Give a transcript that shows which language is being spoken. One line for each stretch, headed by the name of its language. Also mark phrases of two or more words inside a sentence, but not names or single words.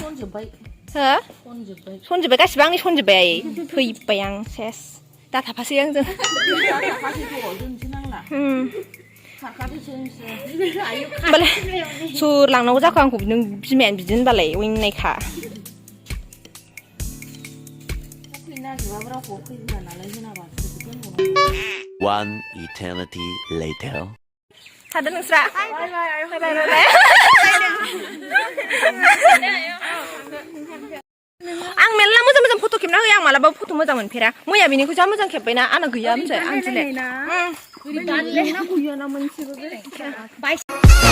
Bodo: सनजोब्बाय हो सनजोब्बाय गासिबो आंनि सनजोब्बाय आइ फैबाय आं सेस दा थाफासै आंजों होमबालाय सोर लांनांगौ जाखो आंखौ नों बिमायानो बिदि होनबालाय अयनायखा
English: One eternity later.
Bodo: थादो नोंस्रा आं मेरला मोजां मोजां फट' खेबना होयो आं मालाबाबो फट' मोजां मोनफेरा मैया बेनिखौ जा मोजां खेबबायना आंना गैया मिथिबाय आं दिनै